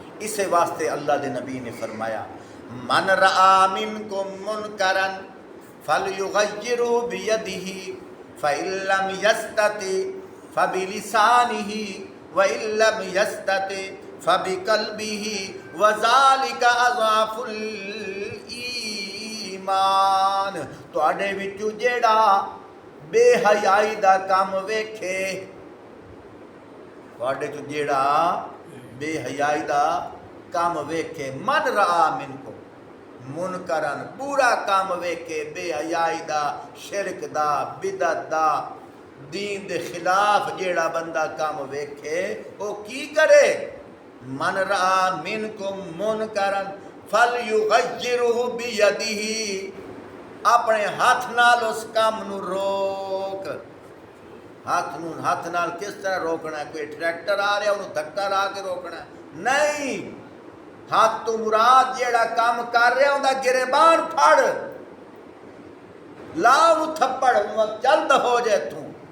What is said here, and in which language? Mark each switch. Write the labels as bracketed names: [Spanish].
[Punjabi] اسے واسطے اللہ دے نبی نے فرمایا [Arabic] من رآ منکم منکرا فلیغیرہ بیدہ فإن لم یستطع فبلسانہ وإن لم یستطع فبقلبہ وذالک اضعف الایمان. [Punjabi] تواڈے وچوں جیڑا بے حیائی دا کام ویکھے تواڈے چوں جیڑا بے حیائی دا کام ویکھے [Arabic] من رآ منکم منکرن [Punjabi] پورا کام ویکھے بے حیائی دا شرک دا بدعت دا دین دے خلاف جیڑا بندہ کام ویکھے وہ کی کرے؟ [Arabic] من رآ منکم منکرن فلیغیرہ بیدہ [Punjabi] اپنے ہاتھ نال اس کام نو روک. ہاتھ نال کس طرح روکنا ہے؟ کوئی ٹریکٹر آ رہا انہوں دھکا لا کے روکنا ہے؟ نہیں. ہاتھ تو مراد جیڑا کام کر رہا ہوں دا گریبان پھڑ لا وہ تھپڑ چل ہو جائے تو.